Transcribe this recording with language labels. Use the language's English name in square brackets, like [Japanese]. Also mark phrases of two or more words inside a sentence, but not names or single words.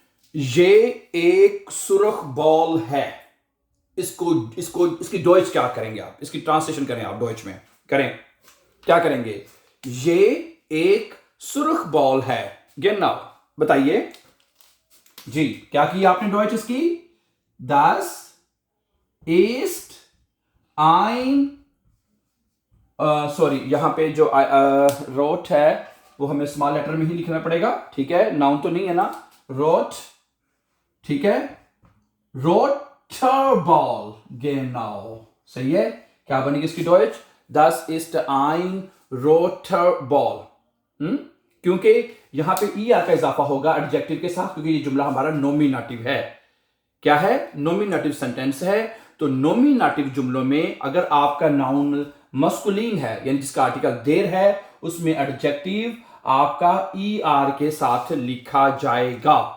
[Hindi] ये एक सुर्ख बॉल है। इसको इसको इसकी डॉइच क्या करेंगे आप? इसकी ट्रांसलेशन करें आप डॉइच में करें, क्या करेंगे? ये एक सुर्ख बॉल है। genau, बताइए जी, क्या की आपने डॉइच इसकी? [German] das ist ein [Hindi] सॉरी, यहां पे जो रोट है वो हमें [English] small letter [Hindi] में ही लिखना पड़ेगा, ठीक है? नाउन तो नहीं है ना, रोट, ठीक है? [German] roter Ball, genau, [Hindi] सही है। क्या बनेगी इसकी डॉइच? [German] das ist ein roter ball। [Hindi] क्योंकि यहां पे er का इजाफा होगा एडजेक्टिव के साथ, क्योंकि ये जुमला हमारा नोमिनेटिव है। क्या है? [English] nominative sentence [Hindi] है। तो नोमिनेटिव जुमलों में अगर आपका नाउन मस्कुलिन है, यानी जिसका आर्टिकल देर है, उसमें एडजेक्टिव आपका er के साथ लिखा जाएगा।